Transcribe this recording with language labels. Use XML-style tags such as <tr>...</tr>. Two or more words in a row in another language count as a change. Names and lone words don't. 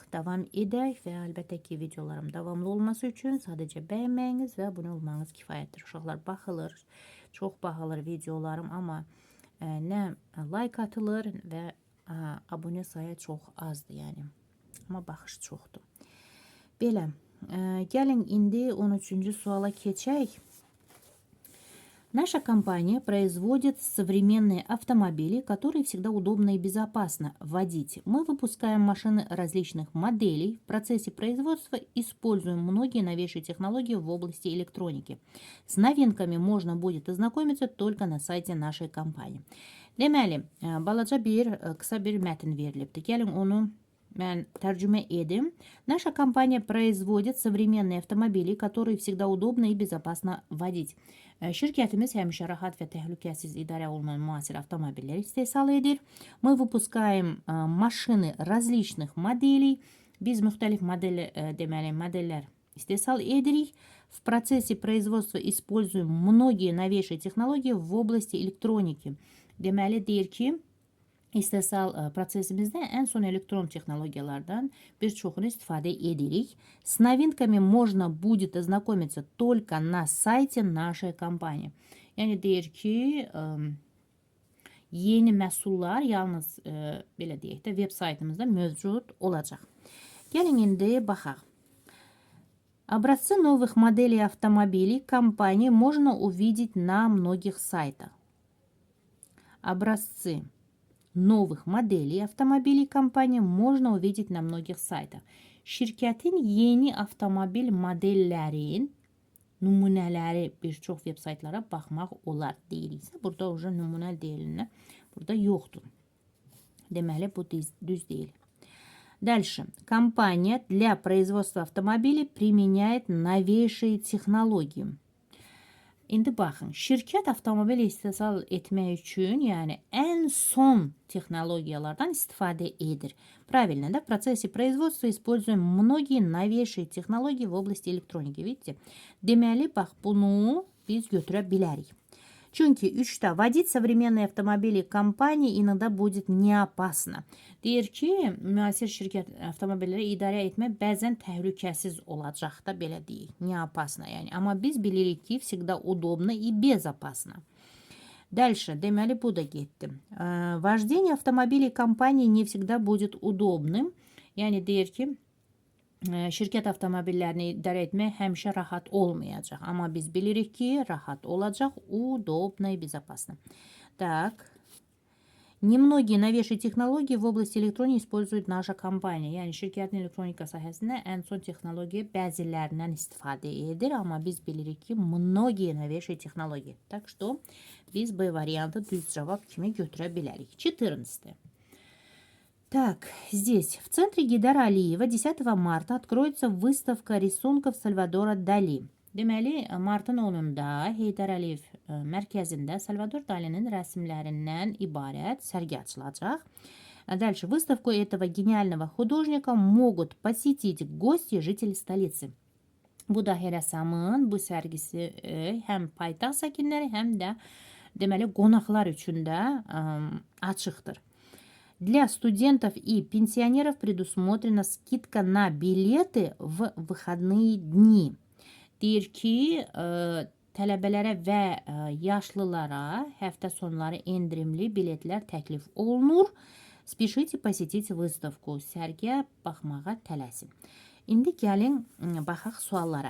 <az>Davam edək və əlbəttə ki, videolarım davamlı olması üçün sadəcə bəyənməyiniz və abunə olmanız kifayətdir. Uşaqlar baxılır, çox baxılır videolarım, amma nə like atılır və abunə sayı çox azdır, yəni. Amma baxış çoxdur. Belə, gəlin indi 13-cü suala keçək.</az> <ru>Наша компания производит современные автомобили, которые всегда удобно и безопасно водить. Мы выпускаем машины различных моделей. В процессе производства используем многие новейшие технологии в области электроники. С новинками можно будет ознакомиться только на сайте нашей компании.</ru> <az>Deməli, balaca qısa bir mətn verilibdir. Gəlin onu mən tərcümə edim.</az> <ru>Наша компания производит современные автомобили, которые всегда удобно и безопасно водить.</ru> <az>Şirkətimiz həmişə rahat və təhlükəsiz idarə olunan müasir avtomobillər istehsal edir.</az> <ru>Мы выпускаем машины различных моделей.</ru> <az>Biz müxtəlif modellər istehsal edirik.</az> <ru>В процессе производства используем многие новейшие технологии в области электроники.</ru> <az>Deməli, deyir ki, istehsal prosesimizdə ən son elektron texnologiyalardan bir çoxunu istifadə edirik.</az> <ru>С новинками можно будет ознакомиться только на сайте нашей компании.</ru> <az>Yəni deyir ki, yeni məhsullar yalnız belə deyək də veb saytımızda mövcud olacaq. Gəlin indi baxaq.</az> <ru>Образцы новых моделей автомобилей компании можно увидеть на многих сайтах. Образцы новых моделей автомобиль компании можно увидеть на многих sайтах.</ru> <az>Şirkətin yeni avtomobil modellərin nümunələri bir çox veb saytlara baxmaq olar deyiriksə, burada уже nümunə deyilinə burada yoxdur. Deməli, bu düz deyil.</az> <ru>Дальше. Компания для производства автомобилей применяет новейшие технологии. İndi baxın, şirkət avtomobil istehsal etmək üçün, yəni ən son texnologiyalardan istifadə edir. Правильно, да? В процессе производства используем многие новейшие технологии в области электроники. Видите?</ru> <az>Deməli, bax, bunu biz götürə bilərik.</az> <ru>Çünki 3-də водить современные автомобили компании иногда будет не опасно.</ru> <az>Deyir ki, müasir şirkət avtomobilləri idarə etmək bəzən təhlükəsiz olacaq da, belə deyək.</az> <ru>Не опасно,</ru> <az>yəni. Amma biz bilirik ki,</az> <ru>всегда удобно и безопасно. Дальше,</ru> <az>deməli, bu da getdi.</az> <ru>Вождение автомобилей компании не всегда будет удобным.</ru> <az>Yəni, deyir ki, şirkət avtomobillərini idarə etmək həmişə rahat olmayacaq. Amma biz bilirik ki, rahat olacaq,</az> <ru>удобно и безопасно. Так. Немногие новейшие технологии в области электроники использует наша компания.</ru> <az>Yəni, şirkətin elektronika sahəsində ən son texnologiya bəzilərindən istifadə edir. Amma biz bilirik ki,</az> <ru>многие новейшие технологии. Так что,</ru> <az>biz bu variantı düz cavab kimi götürə bilərik. 14.</az> <ru>Так, здесь, в центре Гейдара Алиева 10 марта откроется выставка рисунков Сальвадора Дали.</ru> <az>Deməli, martın 10-da Heydər Əliyev mərkəzində Salvador Dali'nin rəsmlərindən ibarət sərgi açılacaq.</az> <ru>Dальше, выставку этого гениального художника могут посетить гости и жители столицы.</ru> <az>Bu dahi rəssamın bu sərgisi həm paytaxt sakinləri, həm də deməli qonaqlar üçün də açıqdır.</az> <ru>Для студентов и пенсионеров предусмотрена скидка на билеты в выходные дни.</ru> <az>Deyir ki, tələbələrə və yaşlılara həftə sonları endirimli biletlər təklif olunur.</az> <ru>Spешите посетить выставку.</ru> <az>Sərgiyə baxmağa tələsin. İndi gəlin baxaq suallara.</az>